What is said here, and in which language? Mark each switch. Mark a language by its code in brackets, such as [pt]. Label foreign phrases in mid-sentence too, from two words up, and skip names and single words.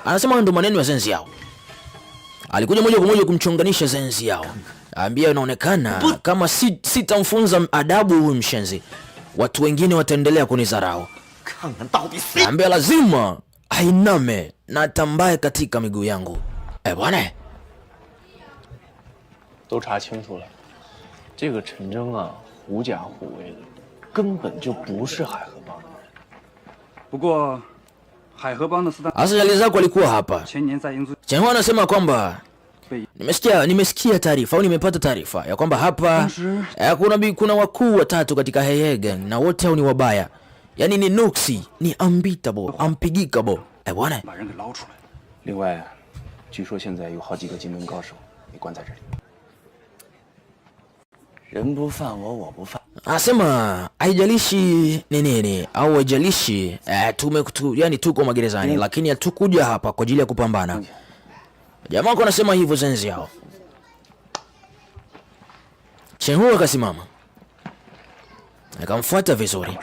[sw] Anasema ndo maneno ya zenzi yao. Alikuja moja kwa moja kumchonganisha zenzi yao. Ambia inaonekana kama sitamfunza adabu huyu mshenzi, watu wengine wataendelea kunidharau. Ambia lazima ainame na atambaye katika miguu yangu. Bwana. [zh] 都查清楚了，这个陈征啊，狐假虎威的，根本就不是海河帮的人。不过，海河帮的四大 [sw] Asajali zako alikuwa hapa. [zh] 前年在英租 [sw] Chenhua anasema kwamba nimesikia taarifa au nimepata taarifa ya kwamba hapa kuna wakuu watatu katika Hey Hey Gang na wote hao ni wabaya. Yaani ni nuksi, ni unbeatable, unpigable. Bwana. [zh] 把人给捞出来。另外，据说现在有好几个金门高手被关在这里。人不犯我，我不犯。 [sw] Anasema haijalishi ni nini au haijalishi yani tuko magerezani lakini hatukuja hapa kwa ajili ya kupambana. Jamaa wako anasema hivyo zenzi yao. Chenhua akasimama. Akamfuata vizuri.